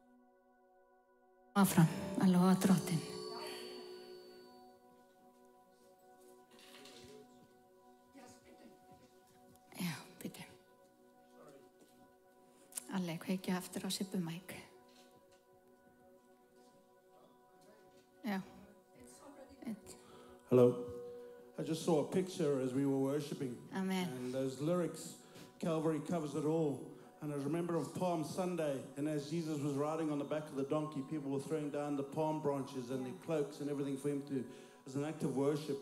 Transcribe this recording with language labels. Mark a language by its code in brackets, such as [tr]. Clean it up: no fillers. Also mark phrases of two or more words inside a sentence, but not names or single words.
[is] Áfram að lofa drottinn. Já, byrju. Alli, kveikja aftur á Sippumæk. Já. [en] Hello. I just saw a picture as we were worshiping. Amen. And those lyrics, Calvary covers it all. And I remember of Palm Sunday, and as Jesus was riding on the back of the donkey, people were throwing down the palm branches and their cloaks and everything for him to, as an act of worship.